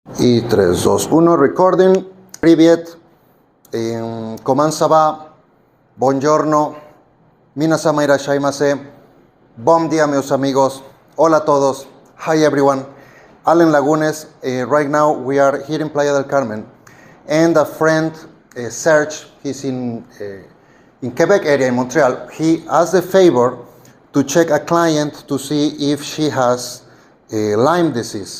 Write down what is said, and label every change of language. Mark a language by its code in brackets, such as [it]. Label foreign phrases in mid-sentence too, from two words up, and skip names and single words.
[fr] Y 3, 2, 1, recording. Привет. Comment ça va? [ja] Buongiorno. 皆様いらっしゃいませ. [pt] Bom dia, meus amigos. [es] Hola a todos. [en] Hi, everyone. Allen Lagunes. Right now, we are here in Playa del Carmen. And a friend, Serge, he's in Quebec area, in Montreal. He asked a favor to check a client to see if she has Lyme disease.